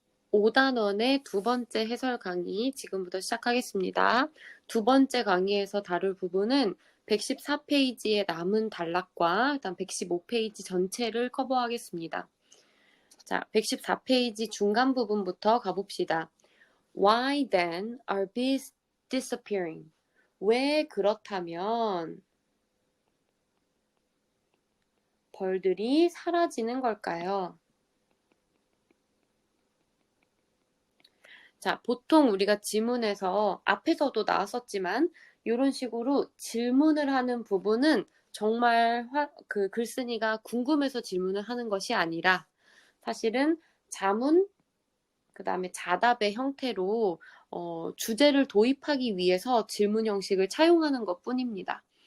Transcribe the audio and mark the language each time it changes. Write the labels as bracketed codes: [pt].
[ko] 5단원의 두 번째 해설 강의 지금부터 시작하겠습니다. 두 번째 강의에서 다룰 부분은 114페이지의 남은 단락과 그다음 115페이지 전체를 커버하겠습니다. 자, 114페이지 중간 부분부터 가봅시다. [en] Why then are bees disappearing? [ko] 왜 그렇다면 벌들이 사라지는 걸까요? 자, 보통 우리가 지문에서 앞에서도 나왔었지만 이런 식으로 질문을 하는 부분은 정말 그 글쓴이가 궁금해서 질문을 하는 것이 아니라 사실은 자문, 그 다음에 자답의 형태로 주제를 도입하기 위해서 질문 형식을 차용하는 것 뿐입니다.